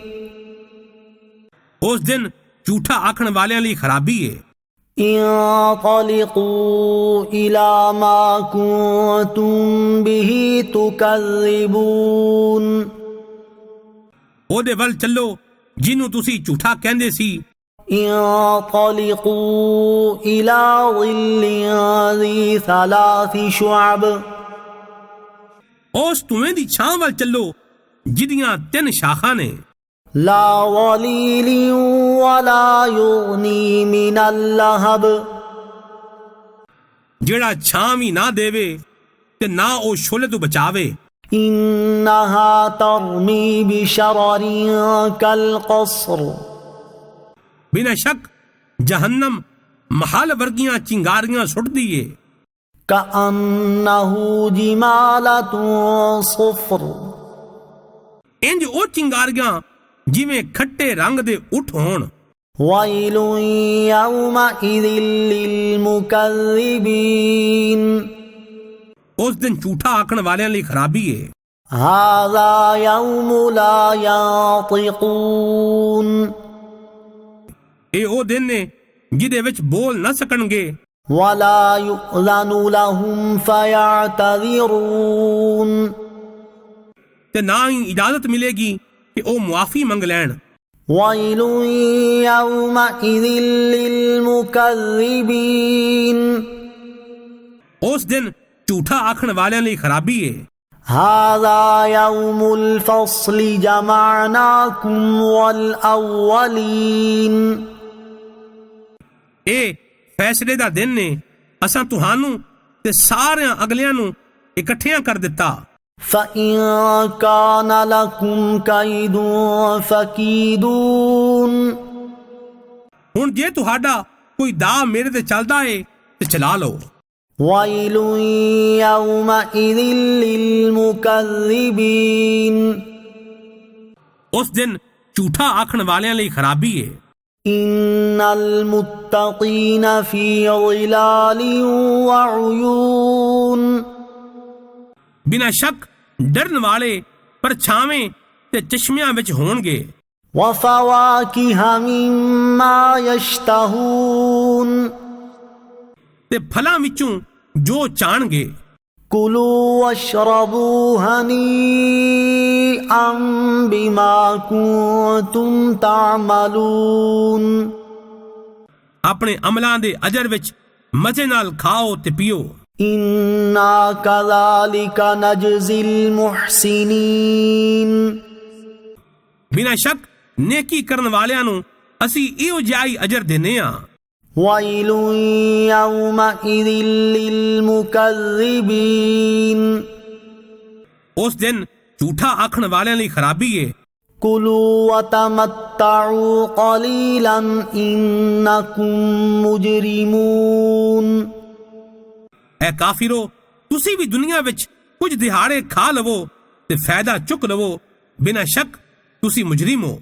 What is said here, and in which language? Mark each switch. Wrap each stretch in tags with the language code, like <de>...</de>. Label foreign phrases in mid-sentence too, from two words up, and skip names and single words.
<pa>اس دن جھوٹا آکھن والیاں لئی خرابی ہے۔</pa> <ar>انطلقوا إِلَى مَا كُنتُم بِهِ تُكَذِّبُونَ</ar> <pa>او دے ول چلو جنوں تسی جھوٹا کہندے سی۔</pa> <ar>انطلقوا إِلَى ظِلٍّ ذِي ثَلَاثِ شُعَبٍ</ar> <pa>اس تویں دی چھاں ول چلو جدیاں 3 شاخاں نے،</pa> <ar>لا ظليل ولا يغني من اللهب</ar> <pa>جیڑا چھاں بھی نہ دےوے تے نہ او شولے تو بچاوے۔</pa> <ar>إنها ترمي بشرر كالقصر</ar> <pa>بنا شک جہنم محل ورگیاں چنگاریاں سٹ دیے،</pa> <ar>كأنه جمالة صفر</ar> <pa>انج او چنگاریاں جویں کھٹے رنگ دے اٹھ ہون۔</pa> <ar>وَيْلٌ يَوْمَئِذٍ لِّلْمُكَذِّبِينَ</ar> <pa>اس دن جھوٹا آکھن والیاں لئی خرابی ہے۔</pa> <ar>هَذَا يَوْمُ لَا يَنطِقُونَ</ar> <pa>اے او دن نے جدے وچ بول نہ سکن گے،</pa> <ar>وَلَا يُؤْذَنُ لَهُمْ فَيَعْتَذِرُونَ</ar> <pa>تے نہ ہی اجازت ملے گی کہ او معافی منگ لین۔</pa> <ar>وَيْلٌ يَوْمَئِذٍ لِّلْمُكَذِّبِينَ</ar> <pa>اس دن جھوٹا آکھن والیاں لئی خرابی ہے۔</pa> <ar>هَذَا يَوْمُ الْفَصْلِ جَمَعْنَاكُمْ وَالْأَوَّلِينَ</ar> <pa>ਇਹ ਫੈਸਲੇ ਦਾ ਦਿਨ ਨੇ, ਅਸਾਂ ਤੁਹਾਨੂੰ ਤੇ ਸਾਰਿਆਂ ਅਗਲਿਆਂ ਨੂੰ ਇਕੱਠਿਆਂ ਕਰ ਦਿੱਤਾ।</pa> <ar>فإن كان لكم كيد فكيدون</ar> <pa>ਹੁਣ ਜੇ ਤੁਹਾਡਾ ਕੋਈ ਦਾ ਮੇਰੇ ਤੇ ਚੱਲਦਾ ਏ ਤੇ ਚਲਾ ਲਓ।</pa> <ar>ويل يومئذ للمكذبين</ar> <pa>ਉਸ ਦਿਨ ਝੂਠਾ ਆਖਣ ਵਾਲਿਆਂ ਲਈ ਖਰਾਬੀ ਏ।</pa> <ar>إن المتقين في ظلال وعيون</ar> <pa>ਬਿਨਾਂ ਸ਼ੱਕ ਡਰਨ ਵਾਲੇ ਪਰਛਾਵੇਂ ਤੇ ਚਸ਼ਮਿਆਂ ਵਿੱਚ ਹੋਣਗੇ।</pa> <ar>وفواكه مما يشتهون</ar> <pa>ਤੇ ਫਲਾਂ ਵਿੱਚੋਂ ਜੋ ਚਾਹਣਗੇ।</pa> <ar>كلوا واشربوا هنيئا بما كنتم تعملون</ar> <pa>ਆਪਣੇ ਅਮਲਾਂ ਦੇ ਅਜਰ ਵਿੱਚ ਮਜ਼ੇ ਨਾਲ ਖਾਓ ਤੇ ਪੀਓ।</pa> <ar>إنا كذلك نجزي المحسنين</ar> <pa>ਬਿਨਾਂ ਸ਼ੱਕ ਨੇਕੀ ਕਰਨ ਵਾਲਿਆਂ ਨੂੰ ਅਸੀਂ ਇਹੋ ਜਿਹਾ ਹੀ ਅਜਰ ਦਿੰਦੇ ਹਾਂ।</pa> <ar>ويل يومئذ للمكذبين</ar> <pa>ਉਸ ਦਿਨ ਝੂਠਾ ਆਖਣ ਵਾਲਿਆਂ ਲਈ ਖਰਾਬੀ ਏ।</pa> <ar>كلوا وتمتعوا قليلا إنكم مجرمون</ar> <pa>ਐ ਕਾਫਿਰੋ, ਤੁਸੀਂ ਵੀ ਦੁਨੀਆ ਵਿੱਚ ਕੁਝ ਦਿਹਾੜੇ ਖਾ ਲਵੋ ਤੇ ਫਾਇਦਾ ਚੁੱਕ ਲਵੋ, ਬਿਨਾਂ ਸ਼ੱਕ ਤੁਸੀਂ ਮੁਜਰਿਮ ਹੋ।</pa>